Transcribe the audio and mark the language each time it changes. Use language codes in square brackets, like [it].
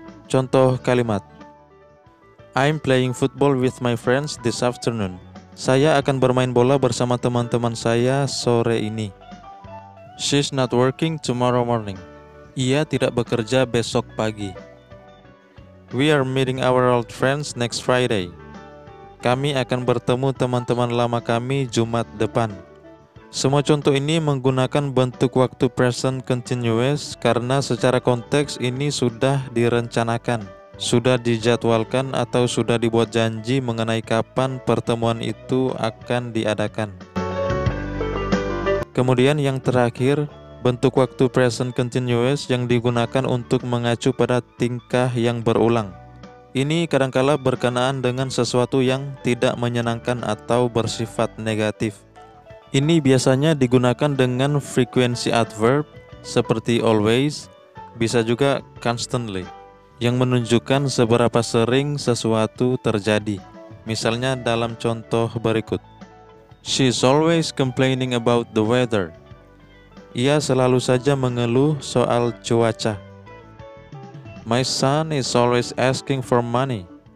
[id] Contoh kalimat, [en] I'm playing football with my friends this afternoon. [id] Saya akan bermain bola bersama teman-teman saya sore ini. [en] She's not working tomorrow morning. [id] Ia tidak bekerja besok pagi. [en] We are meeting our old friends next Friday. [id] Kami akan bertemu teman-teman lama kami Jumat depan. Semua contoh ini menggunakan bentuk waktu present continuous karena secara konteks ini sudah direncanakan, sudah dijadwalkan atau sudah dibuat janji mengenai kapan pertemuan itu akan diadakan. Kemudian yang terakhir, bentuk waktu present continuous yang digunakan untuk mengacu pada tingkah yang berulang. Ini kadangkala berkenaan dengan sesuatu yang tidak menyenangkan atau bersifat negatif. Ini biasanya digunakan dengan frekuensi adverb seperti always, bisa juga constantly, yang menunjukkan seberapa sering sesuatu terjadi. Misalnya dalam contoh berikut, [en] She's always complaining about the weather. [id] Ia selalu saja mengeluh soal cuaca. [en] My son is always asking for money.